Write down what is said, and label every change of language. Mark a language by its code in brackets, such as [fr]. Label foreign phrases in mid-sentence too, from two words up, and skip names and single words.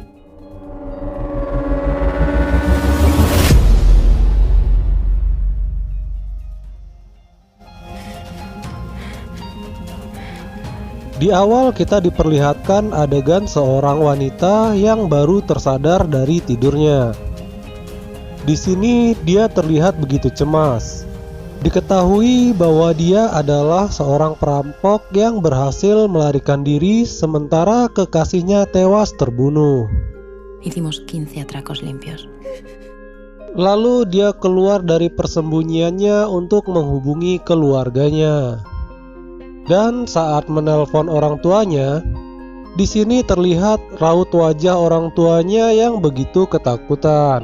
[id] Di awal kita diperlihatkan adegan seorang wanita yang baru tersadar dari tidurnya. Di sini dia terlihat begitu cemas. Diketahui bahwa dia adalah seorang perampok yang berhasil melarikan diri sementara kekasihnya tewas terbunuh. [es] Hicimos 15 atracos limpios. [id] Lalu dia keluar dari persembunyiannya untuk menghubungi keluarganya. Dan saat menelpon orang tuanya, di sini terlihat raut wajah orang tuanya yang begitu ketakutan.